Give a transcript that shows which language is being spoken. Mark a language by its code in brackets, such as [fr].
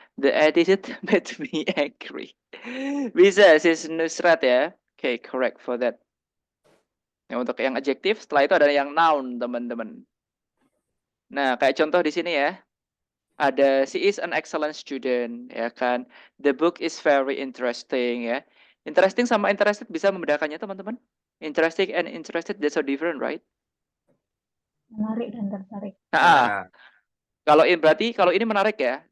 [en] The attitude made me angry. [id] Bisa, Sis Nusrat ya. Oke, [en] correct for that. [id] Nah, untuk yang adjective, setelah itu ada yang noun, teman-teman. Nah, kayak contoh di sini ya. Ada [en] she is an excellent student, ya kan. The book is very interesting, ya. [id] Interesting sama interested bisa membedakannya, teman-teman. [en] Interesting and interested, that's so different, right? [id] Menarik dan tertarik. Nah, berarti kalau ini menarik ya.